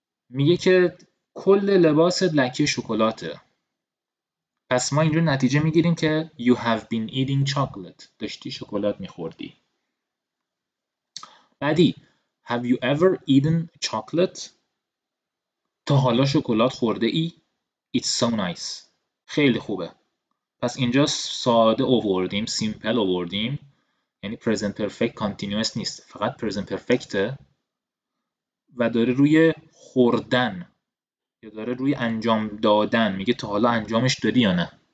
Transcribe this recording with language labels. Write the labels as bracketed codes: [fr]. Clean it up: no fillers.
[fa] میگه که کل لباست لکه شکلاته. پس ما اینجا نتیجه میگیریم که [en] you have been eating chocolate، [fa] داشتی شکلات میخوردی. بعدی [en] have you ever eaten chocolate؟ [fa] تا حالا شکلات خورده ای؟ [en] It's so nice. [fa] خیلی خوبه. پس اینجا ساده آوردیم، سیمپل آوردیم، یعنی present perfect continuous نیست، فقط present perfect و داره روی خوردن یا داره روی انجام دادن، میگه تا حالا انجامش دادی یا نه.